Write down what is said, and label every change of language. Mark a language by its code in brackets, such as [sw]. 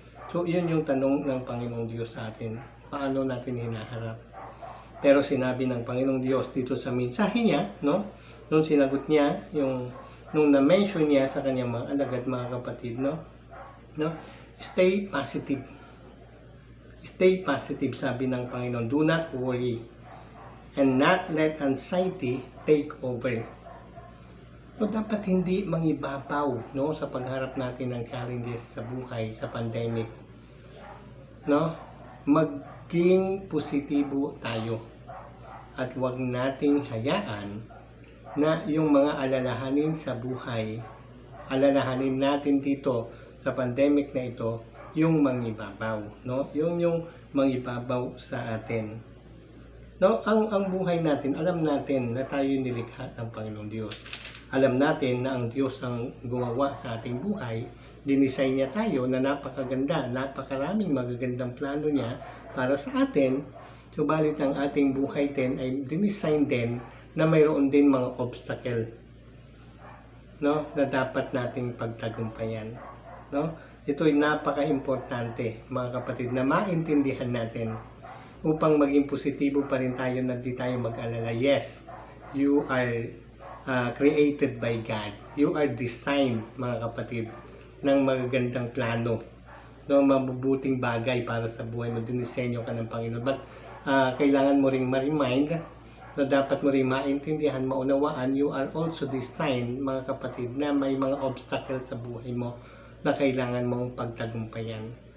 [tl] So, yun yung tanong ng Panginoong Diyos sa atin. Paano natin hinaharap? Pero sinabi ng Panginoong Diyos dito sa mensahe niya, no, nung sinagot niya, nung na-mention niya sa kanyang mga alagad, mga kapatid, no, [en] stay positive. Stay positive, [tl] sabi ng Panginoon. [en] Do not worry and not let anxiety take over. [tl] So, dapat hindi mangibabaw, no, sa pagharap natin ng challenges sa buhay, sa pandemic. No? Maging positibo tayo. At huwag nating hayaan na yung mga alalahanin sa buhay, alalahanin natin dito sa pandemic na ito, yung mangibabaw, no? Yung mangibabaw sa atin. No, ang buhay natin, alam natin na tayo nilikha ng Panginoong Diyos. Alam natin na ang Diyos ang gumawa sa ating buhay, dinesign niya tayo na napakaganda, napakaraming magagandang plano niya para sa atin. Subalit ang ating buhay din ay dinesign din na mayroon din mga obstacle, no, na dapat nating pagtagumpayan, no? Ito ay napaka-importante, mga kapatid, na maintindihan natin upang maging positibo pa rin tayo na di tayo mag-alala. [en] Yes, you are created by God. You are designed, [tl] mga kapatid, ng magagandang plano, no, mabubuting bagay para sa buhay mo. Dinisenyo ka ng Panginoon. But kailangan mo ring ma-remind na dapat mo ring maintindihan, maunawaan, [en] you are also designed, [tl] mga kapatid, na may mga obstacles sa buhay mo na kailangan mong pagtagumpayan.